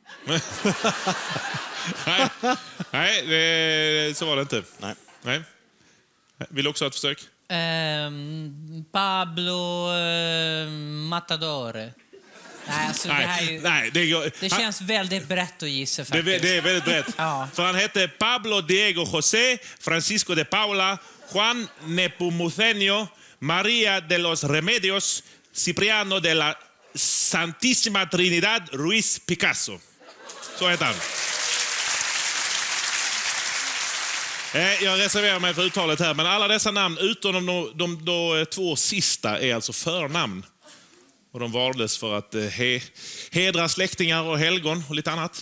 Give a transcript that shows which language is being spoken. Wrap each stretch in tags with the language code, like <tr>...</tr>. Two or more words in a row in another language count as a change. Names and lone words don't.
<sv>Nej, så var det inte. Nej. Vill du också ha ett försök? Pablo Matadore. Nej, alltså, det känns väldigt brett att gissa faktiskt. Det är väldigt brett. Ja. För han hette Pablo Diego José Francisco de Paula Juan Nepomuceno María de los Remedios Cipriano de la Santísima Trinidad Ruiz Picasso. Så heter han. Jag reserverar mig för uttalet här, men alla dessa namn utom de två sista är alltså förnamn. Och de valdes för att hedra släktingar och helgon och lite annat.</sv>